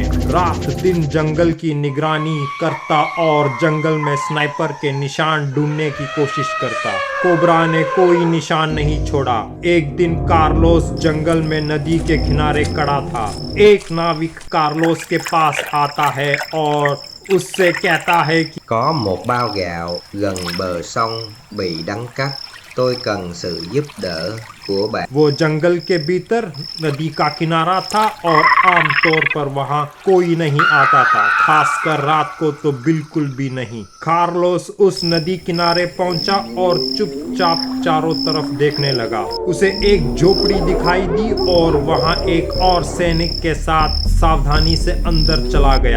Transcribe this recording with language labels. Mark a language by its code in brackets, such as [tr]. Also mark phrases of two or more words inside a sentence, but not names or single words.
[hi] रात दिन जंगल की निगरानी करता और जंगल में स्नाइपर के निशान ढूंढने की कोशिश करता। कोबरा ने कोई निशान नहीं छोड़ा। एक दिन कार्लोस जंगल में नदी के किनारे खड़ा था। एक नाविक कार्लोस के पास आता है और उससे कहता है कि [vi] có một bao gạo gần bờ sông bị đắng cắp, tôi cần sự giúp đỡ của bạn। [hi] वो जंगल के भीतर नदी का किनारा था और आमतौर पर वहां कोई नहीं आता था, खासकर रात को तो बिल्कुल भी नहीं। कार्लोस उस नदी किनारे पहुंचा और चुपचाप चारों तरफ देखने लगा। उसे एक झोपड़ी दिखाई दी और वहां एक और सैनिक के साथ सावधानी से अंदर चला गया।